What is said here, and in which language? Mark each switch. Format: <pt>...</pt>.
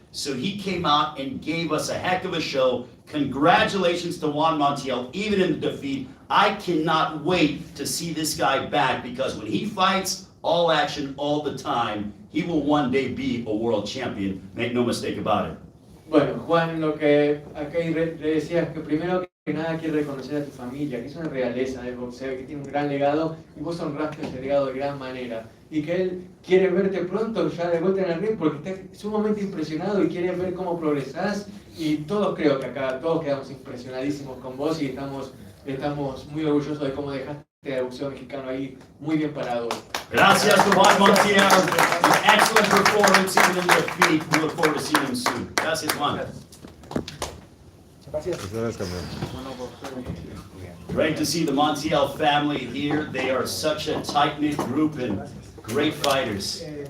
<en>So he came out and gave us a heck of a show. Congratulations to Juan Montiel, even in the defeat. I cannot wait to see this guy back because when he fights, all action, all the time, he will one day be a world champion. Make no mistake about it.</en> <es>Bueno, Juan, lo que acá le decía es que primero que nada quiere reconocer a tu familia, que es una realeza del boxeo, que tiene un gran legado y vos honraste ese legado de gran manera. Y que él quiere verte pronto ya de vuelta en el ring porque está sumamente impresionado y quiere ver cómo progresás. Y todos creo que acá, todos quedamos impresionadísimos con vos y estamos muy orgullosos de cómo dejaste el boxeo mexicano ahí muy bien parado.</es> <en>Gracias to Juan Montiel. An excellent performance even in defeat. We look forward to seeing him soon. Gracias, Juan. Great to see the Montiel family here. They are such a tight-knit group and great fighters.</en>